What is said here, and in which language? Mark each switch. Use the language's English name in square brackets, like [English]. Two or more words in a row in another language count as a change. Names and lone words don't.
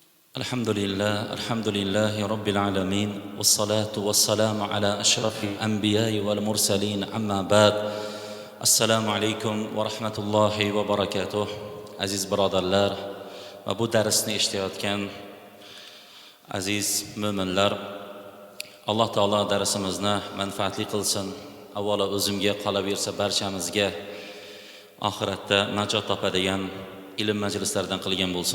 [Arabic] الحمد لله رب العالمين والصلاة والسلام على أشرف الأنبياء والمرسلين أما بعد السلام عليكم ورحمة الله وبركاته. [Uzbek] Aziz birodarlar va bu darsni eshitayotgan aziz mo'minlar, Alloh taolo darsimizni manfaatli qilsin. Avvalo o'zimga qolaversa barchamizga oxiratda najot topadigan ilm majlislaridan qilgan bo'lsin.